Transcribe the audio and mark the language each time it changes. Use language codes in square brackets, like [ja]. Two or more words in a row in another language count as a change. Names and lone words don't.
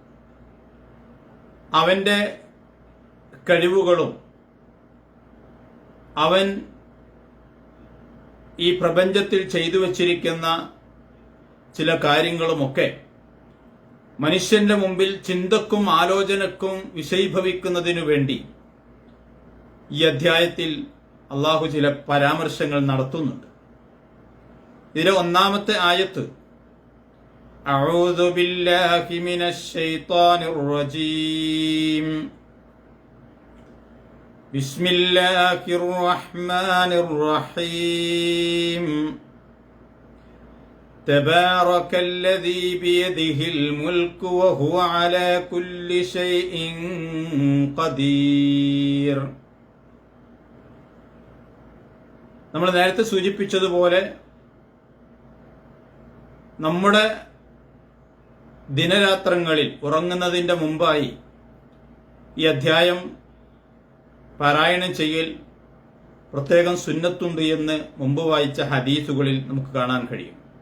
[ml] അവന്റെ കഴിവുകളും അവൻ ഈ പ്രപഞ്ചത്തിൽ ചെയ്തു വച്ചിരിക്കുന്ന ചില കാര്യങ്ങളുമൊക്കെ മനുഷ്യന്റെ മുമ്പിൽ ചിന്തക്കും ആലോചനക്കും വിഷയീഭവിക്കുന്നതിനു വേണ്ടി ഈ അധ്യായത്തിൽ അള്ളാഹു ചില പരാമർശങ്ങൾ നടത്തുന്നുണ്ട്. ഇതിലെ 1-ാമത്തെ ആയത്ത് [ar] أعوذ بالله من الشيطان الرجيم بسم الله الرحمن الرحيم تبارك الذي بيده الملك وهو على كل شيء قدير. [ml] നമ്മൾ നേരത്തെ സൂചിപ്പിച്ചതുപോലെ നമ്മുടെ ദിനരാത്രങ്ങളിൽ ഉറങ്ങുന്നതിൻ്റെ മുമ്പായി ഈ അധ്യായം പാരായണം ചെയ്യൽ പ്രത്യേകം സുന്നത്തുണ്ട് എന്ന് മുമ്പ് വായിച്ച ഹദീസുകളിൽ നമുക്ക് കാണാൻ കഴിയും.